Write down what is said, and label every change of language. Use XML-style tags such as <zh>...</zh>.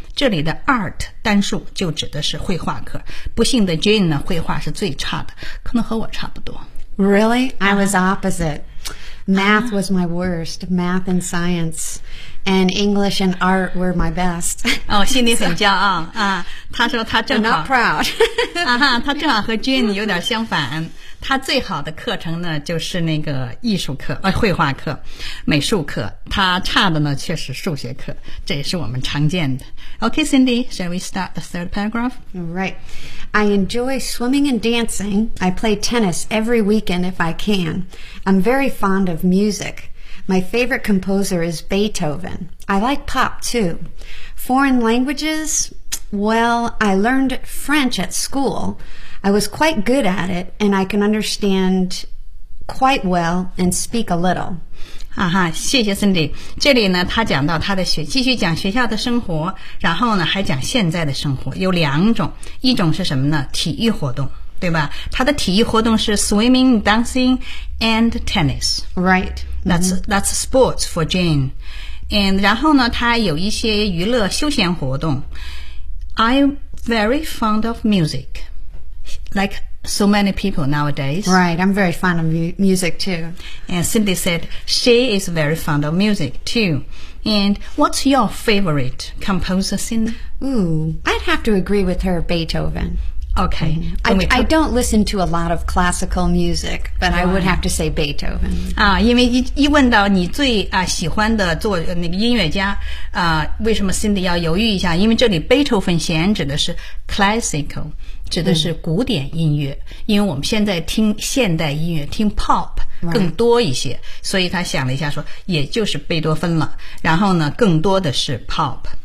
<zh>这里的 art 单数就指的是绘画课。不幸的 Jane 呢绘画是最差的，可能和我差不多。</zh> <en>Really? I was opposite. Math was my worst. Math and science, and English and art were my best.</en> <zh>哦，心里很骄傲啊！他说他正好</zh> <en>not proud.</en> <zh>啊哈，他正好和 Jenny 有点相反。他最好的课程呢，就是那个艺术课，绘画课、美术课。他差的呢，却是数学课。这也是我们常见的。</zh> <en>Okay, Cindy, shall we start the third paragraph? All right. I enjoy swimming and dancing. I play tennis every weekend if I can. I'm very fond of music. My favorite composer is Beethoven. I like pop, too. Foreign languages? Well, I learned French at school. I was quite good at it, and I can understand quite well and speak a little.</en> <zh>啊哈，谢谢 Cindy。这里呢，他讲到他的继续讲学校的生活，然后呢，还讲现在的生活。有两种，一种是什么呢？体育活动，对吧？他的体育活动是</zh> <en>swimming, dancing, and tennis. Right. That's sports for Jane.</en> <zh>And 然后呢，他有一些娱乐休闲活动。</zh> <en>I'm very fond of music, like. So many people nowadays. Right, I'm very fond of music too. And Cindy said she is very fond of music too. And what's your favorite composer, Cindy? Ooh, I'd have to agree with her, Beethoven. Okay. I don't listen to a lot of classical music, but I would have to say Beethoven.</en> <zh>啊，因为一问到你最啊喜欢的作那个音乐家啊，为什么 Cindy 要犹豫一下？因为这里贝多芬弦指的是 classical。指的是古典音乐、因为我们现在听现代音乐听 pop 更多一些、所以他想了一下说也就是贝多芬了然后呢更多的是 pop</zh>